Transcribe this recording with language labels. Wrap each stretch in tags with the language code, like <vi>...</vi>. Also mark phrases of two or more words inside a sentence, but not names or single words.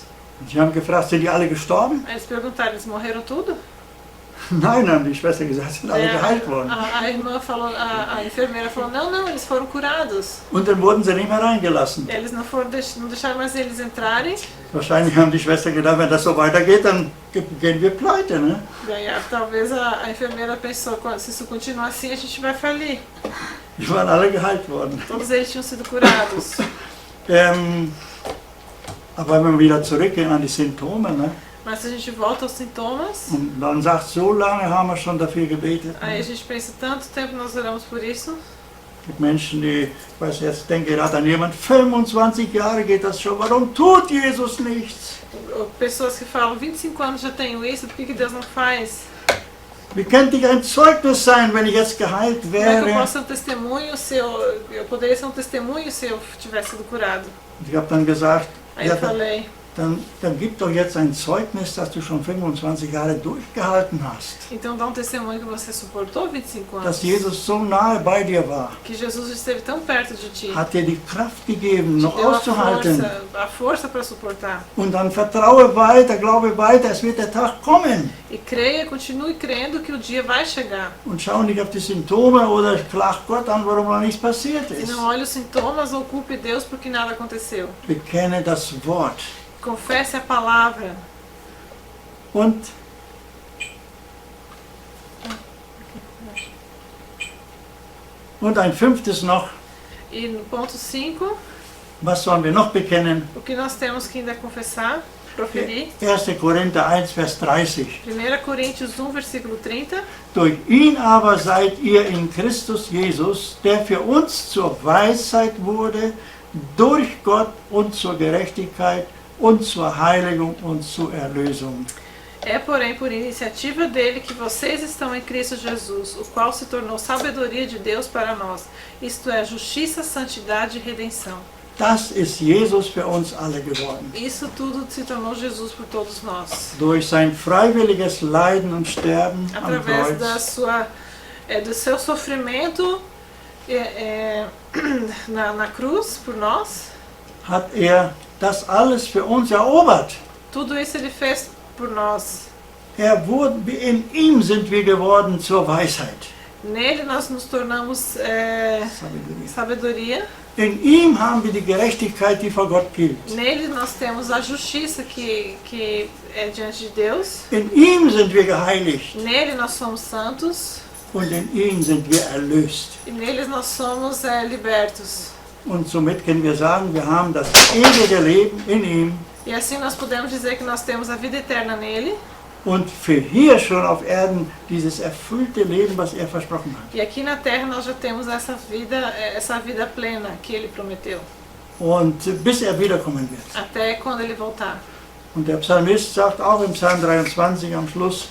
<de>Und sie haben gefragt, sind die alle gestorben?</de> <pt>Aí eles perguntaram, eles morreram tudo?</pt> <de>Nein, haben die Schwester gesagt, sind alle geheilt worden.</de> <pt>A irmã falou, a enfermeira falou, não, eles foram curados.</pt> <de>Und dann wurden sie nicht mehr reingelassen.</de> <pt>Eles não deixaram mais eles entrarem.</pt> <de>Wahrscheinlich haben die Schwester gedacht, wenn das so weitergeht, dann gehen wir pleite. Ne?</de> <pt>Daí, talvez a enfermeira pensou, se isso continuar assim, a gente vai falir.</pt> <de>Die waren alle geheilt worden.</de> <pt>Todos eles tinham sido curados.</pt> <de>Aber wenn wir wieder zurückgehen an die Symptome, ne?</de> <pt>Mas se a gente volta aos sintomas,</pt> <de>Und dann sagt, so lange haben wir schon dafür gebetet.</de> <pt>aí a gente pensa, tanto tempo nós oramos por isso.</pt> <de>Es gibt Menschen, die, ich weiß jetzt, denke gerade an jemand, 25 Jahre geht das schon, warum tut Jesus nichts?</de> <pt>Pessoas que falam, 25 anos já tenho isso, por que Deus não faz?</pt> <de>Wie könnte ich ein Zeugnis sein, wenn ich jetzt geheilt</de> <pt>Como é que eu</pt> <de>wäre?</de> <pt>posso ser um testemunho se eu poderia ser um testemunho se eu tivesse sido curado?</pt> <de>Ich habe dann gesagt,</de> <pt>Aí</pt> <de>ja,</de> <pt>eu falei,</pt> <de>dann gib doch jetzt ein Zeugnis, dass du schon 25 Jahre durchgehalten hast.</de> <pt>então dá um testemunho que você suportou 25 anos.</pt> <de>Dass Jesus so nahe bei dir war.</de> <pt>Que Jesus esteve tão perto de ti.</pt> <de>Hat dir die Kraft gegeben,</de> <pt>Te</pt> <de>noch</de> <pt>deu</pt> <de>auszuhalten.</de> <pt>a força para suportar.</pt> <de>Und dann vertraue weiter, glaube weiter, es wird der Tag kommen.</de> <pt>E creia, continue crendo que o dia vai chegar.</pt> <de>Und schau nicht auf die Symptome oder klag Gott an, warum noch nichts passiert</de> <pt>E</pt> <de>ist.</de> <pt>não olhe os sintomas ou culpe Deus porque nada aconteceu.</pt> <de>Bekenne das Wort.</de> <pt>Confesse a palavra.</pt> <de>Und ein fünftes noch,</de> <pt>E no ponto 5,</pt> <de>was sollen wir noch bekennen?</de> <pt>o que nós temos que ainda confessar, proferir.</pt> <de>1. Korinther 1, Vers 30.</de> <pt>1 Coríntios 1, versículo 30.</pt> <de>Durch ihn aber seid ihr in Christus Jesus, der für uns zur Weisheit wurde, durch Gott und zur Gerechtigkeit und zur Heiligung und zur Erlösung.</de> <pt>É, porém, por iniciativa dele que vocês estão em Cristo Jesus, o qual se tornou sabedoria de Deus para nós, isto é, justiça, santidade e redenção.</pt> <de>Das ist Jesus für uns alle geworden.</de> <pt>Isso tudo se tornou Jesus por todos nós.</pt> <de>Durch sein freiwilliges Leiden und Sterben am</de> <pt>Através</pt> <de>Kreuz</de> <pt>do seu sofrimento na cruz por nós,</pt> <de>hat er das alles für uns erobert.</de> <pt>tudo isso ele fez por nós.</pt> <de>In ihm sind wir geworden zur Weisheit.</de> <pt>Nele nós nos tornamos sabedoria.</pt> <de>In ihm haben wir die Gerechtigkeit, die vor Gott gilt.</de> <pt>Nele nós temos a justiça que é diante de Deus.</pt> <de>In ihm sind wir geheiligt</de> <pt>Nele nós somos santos.</pt> <de>und in ihm sind wir erlöst.</de> <pt>E neles nós somos libertos.</pt> <de>Und somit können wir sagen, wir haben das ewige Leben in ihm</de> <pt>E assim nós podemos dizer que nós temos a vida eterna nele.</pt> <de>und für hier schon auf Erden dieses erfüllte Leben, was er versprochen hat.</de> <pt>E aqui na terra nós já temos essa vida plena que ele prometeu.</pt> <de>Und bis er wiederkommen wird.</de> <pt>Até quando ele voltar.</pt> <de>Und der Psalmist sagt auch im Psalm 23 am Schluss,</de>